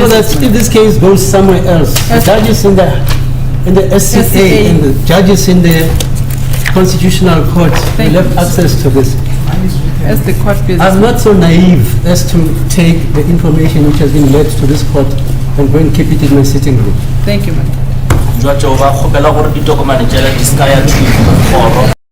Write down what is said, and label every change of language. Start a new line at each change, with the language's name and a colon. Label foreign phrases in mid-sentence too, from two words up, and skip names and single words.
English: So that if this case goes somewhere else, the judges in the SCA and the judges in the Constitutional Court will have access to this. As the court business. I'm not so naive as to take the information which has been led to this court and go and keep it in my sitting room. Thank you, madam.
Northern Sotho: Jwa tšo ba kgopela gore ditokomane tšela di ska ya kgoro